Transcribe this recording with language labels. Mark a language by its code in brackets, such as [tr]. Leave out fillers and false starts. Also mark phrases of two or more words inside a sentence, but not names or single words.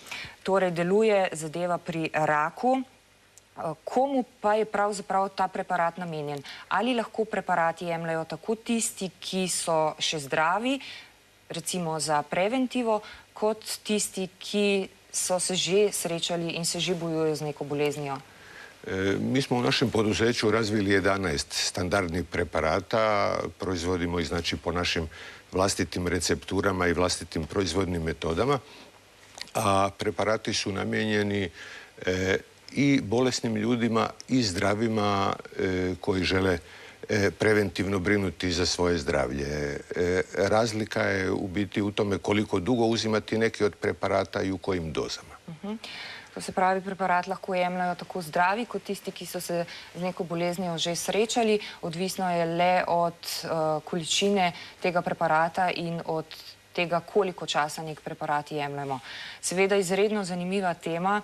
[sl] Torej, deluje zadeva pri raku. Komu pa je pravzaprav ta preparat namenjen? Ali lahko preparati jemljajo tako tisti, ki so še zdravi, recimo za preventivo, kot tisti, ki so se že srečali in se že bojujejo z neko boleznijo? [hr] Mi smo u našem poduzeću razvili 11 standardnih preparata, proizvodimo ih znači po našim vlastitim recepturama i vlastitim proizvodnim metodama, a preparati su namijenjeni i bolesnim ljudima i zdravima koji žele preventivno brinuti za svoje zdravlje. Razlika je u biti u tome koliko dugo uzimati neki od preparata i u kojim dozama. [sl] To se pravi, preparat lahko jemljajo tako zdravi, kot tisti, ki so se z neko boleznijo že srečali. Odvisno je le od količine tega preparata in od tega, koliko časa nek preparat jemljemo. Seveda izredno zanimiva tema.